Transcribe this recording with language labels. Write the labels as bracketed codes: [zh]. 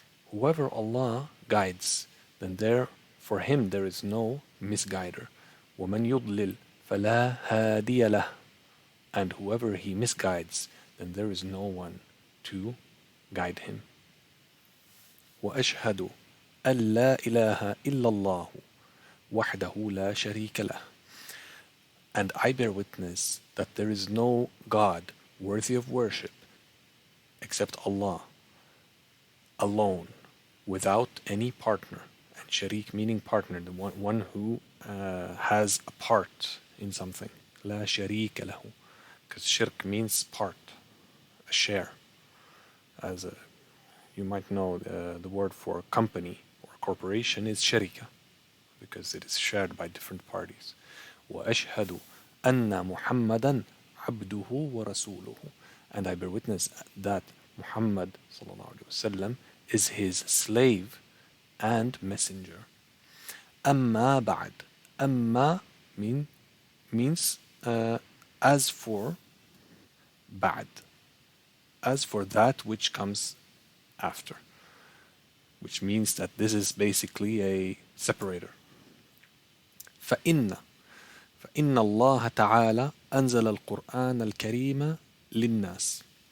[en] Whoever Allah guides, then for him there is no misguider. [ar] وَمَنْ يُضْلِلْ فَلَا هَادِيَ لَهُ. [en] And whoever He misguides, then there is no one to guide him. [ar] وأشهد أن لا إله إلا الله وحده لا شريك له. [en] And I bear witness that there is no God worthy of worship except Allah alone, without any partner. And sharik meaning partner, the one who has a part in something. [ar] لا شريك له. [en] Because shirk means part, a share. As you might know, the word for company or corporation is sharika, because it is shared by different parties. [ar] وأشهد أن محمدا عبده ورسوله. [en] And I bear witness that Muhammad sallallahu alaihi wasallam is His slave and messenger. [ar] أما بعد. [en] أما means as for بعد, as for that which comes after, which means that this is basically a separator. [ar] فإن الله تعالى أنزل القرآن الكريم للناس.